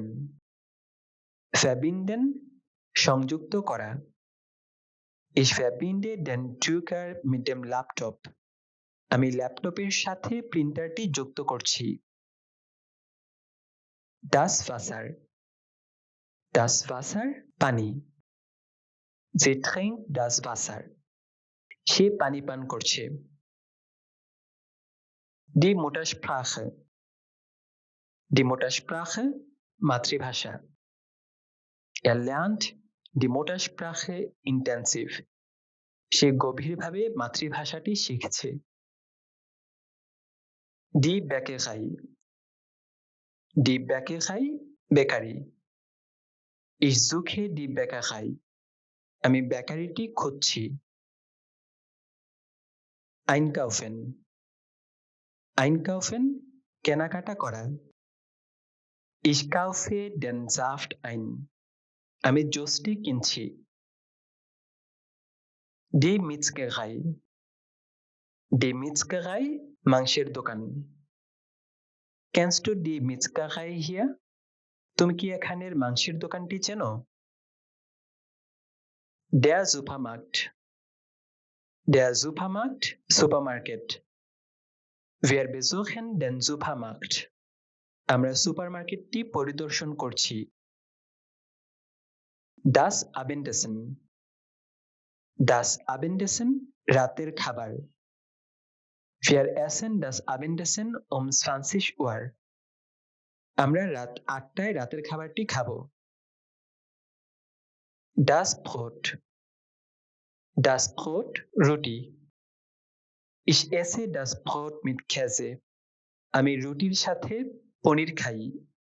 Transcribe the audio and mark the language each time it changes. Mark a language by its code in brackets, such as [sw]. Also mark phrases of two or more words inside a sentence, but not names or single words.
[de] Verbinden, [bn] সংযুক্ত করা। [de] Ich verbinde den Drucker mit dem Laptop. [bn] আমি ল্যাপটপের সাথে প্রিন্টারটি যুক্ত করছি। [de] Das Wasser. Das Wasser, পানি। Sie trinkt das Wasser. [bn] সে পানি পান করছে। [de] Die Muttersprache. Die Muttersprache, মাতৃভাষা। Er lernt die Muttersprache intensiv. [bn] সে গভীরভাবে মাতৃভাষাটি শিখছে। [de] Die Bäckerei. Die Bäckerei, বেকারি। Ich suche die Bäckerei. [bn] আমি বেকারিটি খুঁজছি। [de] Einkaufen. Einkaufen, [bn] কেনাকাটা করা। [de] Ich kaufe den Saft ein. [bn] আমি জুসটি কিনছি। [de] Die Metzgerei. Die Metzgerei, [bn] মাংসের দোকান। [de] Kennst du die Metzgerei hier? [bn] তুমি কি এখানের মাংসের দোকানটি চেনো? [de] Der Supermarkt. Der Supermarkt, Supermarket. Wir besuchen den Supermarkt. [bn] আমরা সুপারমার্কেটটি পরিদর্শন করছি। [de] Das Abendessen. Das Abendessen, [bn] রাতের খাবার। [de] Wir essen das Abendessen um 20 Uhr. [bn] আমরা রাত 8টায় রাতের খাবারটি খাবো। [de] Das Brot. Das Brot, রুটি। Ich esse das Brot mit Käse. [bn] আমি রুটির সাথে পনির খাই।